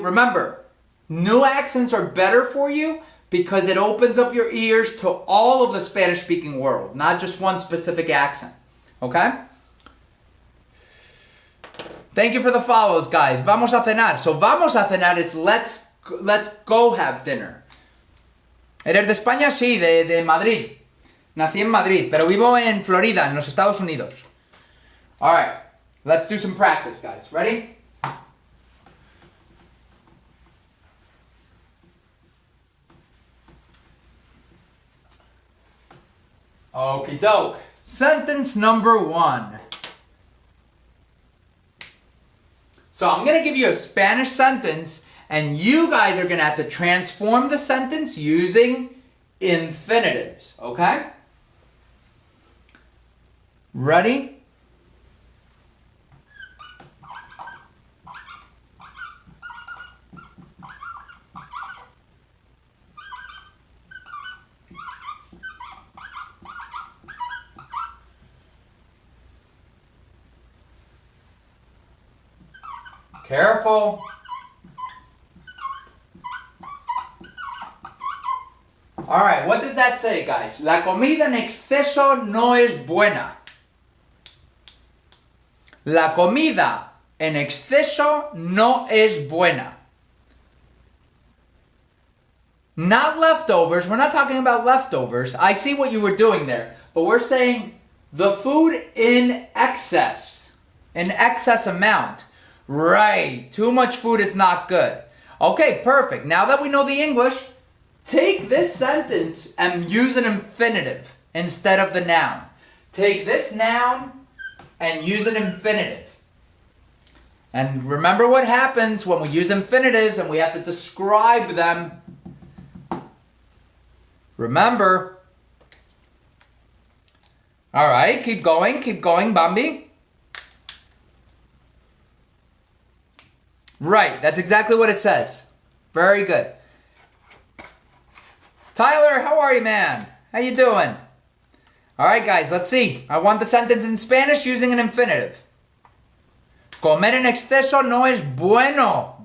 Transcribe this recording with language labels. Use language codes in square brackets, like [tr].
[en] Remember, new accents are better for you because it opens up your ears to all of the Spanish-speaking world, not just one specific accent. Okay? Thank you for the follows, guys. [es] Vamos a cenar. [en] So [es] vamos a cenar [en] is let's go have dinner. [es] ¿Eres de España? Sí, de Madrid. Nací en Madrid, pero vivo en Florida, en los Estados Unidos. [en] All right, let's do some practice, guys. Ready? Okie doke. Sentence number 1. So I'm going to give you a Spanish sentence, and you guys are going to have to transform the sentence using infinitives, okay? Ready? Careful. All right, what does that say, guys? [es] La comida en exceso no es buena. La comida en exceso no es buena. [en] Not leftovers. We're not talking about leftovers. I see what you were doing there. But we're saying the food in excess amount. Right. Too much food is not good. Okay, perfect. Now that we know the English, take this sentence and use an infinitive instead of the noun. Take this noun and use an infinitive. And remember what happens when we use infinitives and we have to describe them. Remember. All right, keep going, Bambi. Right, that's exactly what it says. Very good. Tyler, how are you, man? How you doing? All right, guys, let's see. I want the sentence in Spanish using an infinitive. [es] Comer en exceso no es bueno.